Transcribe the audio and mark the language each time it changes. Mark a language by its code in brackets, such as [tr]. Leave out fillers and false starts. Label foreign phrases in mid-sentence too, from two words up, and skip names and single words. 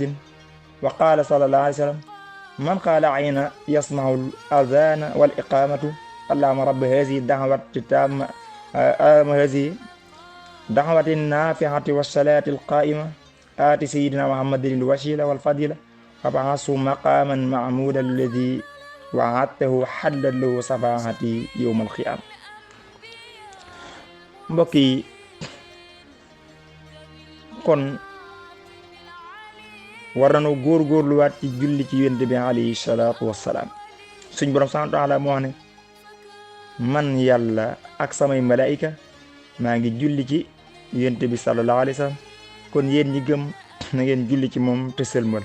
[ar] وقال صلى الله عليه وسلم من قال عين يسمع الأذان والإقامة اللهم رب هذه الدعوة التامة هذه دعوة النافعة والصلاة القائمة آت سيدنا محمد الوسيلة والفضيلة وابعثه مقاما معمودا الذي وعدته حلا له شفاعتي يوم القيامة. [wo] mbokk yi kon war nañoo góorgóorluwaat ci julli ci yonent bi [ar] عليه الصلاة والسلام. [wo] suñ borom [ar] سبحانه وتعالى [wo] moo wax ne man yàlla ak samay malaayika maa ngi julli ci yonent bi [ar] صلى الله عليه وسلم [wo] kon yéen ñi gëm na ngeen julli ci moom te sëlmal.